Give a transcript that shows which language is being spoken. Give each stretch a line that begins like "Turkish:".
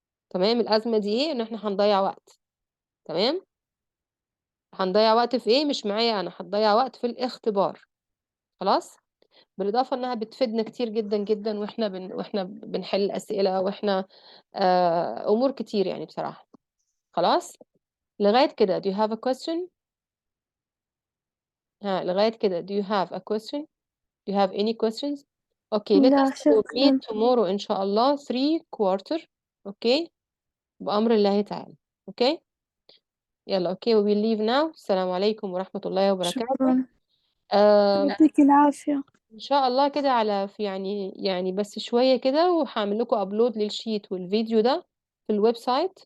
Arabic: تمام، الأزمة دي ايه؟ ان احنا هنضيع وقت. تمام، هنضيع وقت في ايه؟ مش معايا انا، هتضيع وقت في الاختبار. خلاص، بالإضافة إنها بتفيدنا كتير جدا جدا، وإحنا بنحل أسئلة، وإحنا أمور كتير يعني بصراحة. خلاص، لغاية كده
English: do you have a question؟
Arabic: لغاية كده
English: do you have a question؟ do you have any questions؟ Okay, let
Arabic: لا
English: us meet
Arabic: شكرا.
English: tomorrow
Arabic: إن شاء الله 3/4. Okay، بأمر الله تعالى.
English: Okay، يلا. Okay, we will leave now.
Arabic: السلام عليكم ورحمة الله وبركاته. شكرا. آه يعطيك العافية. ان شاء الله كده على في يعني بس شوية كده، وهعمل لكم ابلود للشيت والفيديو ده في الويب سايت.